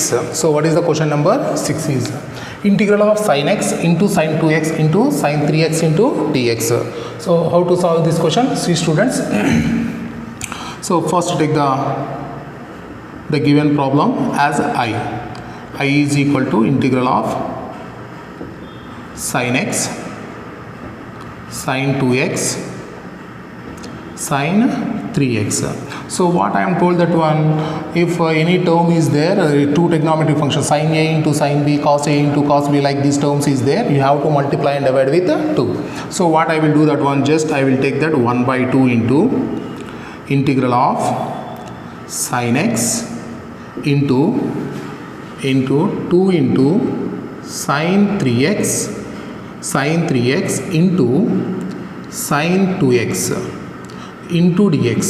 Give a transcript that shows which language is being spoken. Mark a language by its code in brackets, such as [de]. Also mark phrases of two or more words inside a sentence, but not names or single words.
[en] So what is the question number 6 is integral of sin x into sin 2x into sin 3x into dx. So how to solve this question? See, students. So first take the given problem as I is equal to integral of sin x, sin 2x, sin 3x. So what I am told that one, if any term is there, two trigonometric functions sin a into sin b, cos a into cos b, like these terms is there, you have to multiply and divide with 2. So what I will do that one, just I will take that 1 by 2 into integral of sin x into 2 into sin 3x into sin 2x into dx.